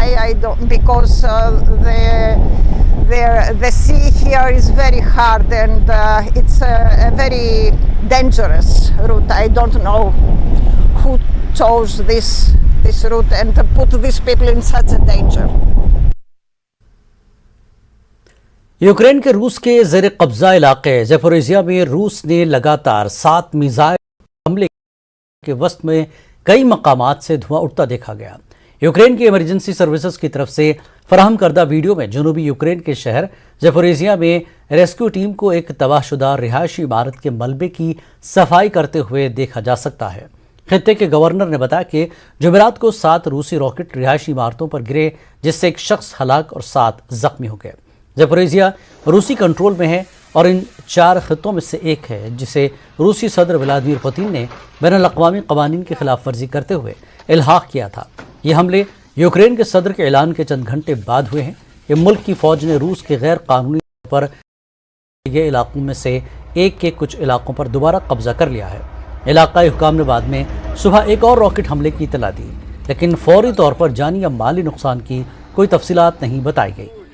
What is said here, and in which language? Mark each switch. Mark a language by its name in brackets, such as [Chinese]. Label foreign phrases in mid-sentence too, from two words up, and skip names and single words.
[English] Because the sea here is very hard, and it's a very dangerous route. I don't know who chose this route and put these people in such a danger. [Urdu] یوکرین کے روس کے زیر قبضہ علاقے زیپوریزیا میں روس نے لگاتار 7 میزائل حملے کے وسط میں کئی مقامات سے دھواں اٹھتا دیکھا گیا۔ یوکرین کی [English] emergency services [Urdu] کی طرف سے فراہم کردہ ویڈیو میں جنوبی یوکرین کے شہر زیپوریزیا میں [English] rescue team [Urdu] کو ایک تباہ شدہ رہائشی عمارت کے ملبے کی صفائی کرتے ہوئے دیکھا جا سکتا ہے۔ خطے کے گورنر نے بتایا کہ جمعرات کو 7 روسی راکٹ رہائشی عمارتوں پر گرے، جس سے ایک شخص ہلاک اور 7 زخمی ہو گئے۔ زیپوریزیا روسی کنٹرول میں ہے اور ان 4 خطوں میں سے ایک ہے جسے روسی صدر ولادیمیر پوتین نے بین الاقوامی قوانین کی خلاف ورزی کرتے ہوئے الحاق کیا تھا۔ یہ حملے یوکرین کے صدر کے اعلان کے چند گھنٹے بعد ہوئے ہیں کہ ملک کی فوج نے روس کے غیر قانونی طور پر یہ علاقوں میں سے ایک کے کچھ علاقوں پر دوبارہ قبضہ کر لیا ہے۔ علاقائی حکام نے بعد میں صبح ایک اور راکٹ حملے کی اطلاع دی، لیکن فوری طور پر جانی یا مالی نقصان کی کوئی تفصیلات نہیں بتائی گئی۔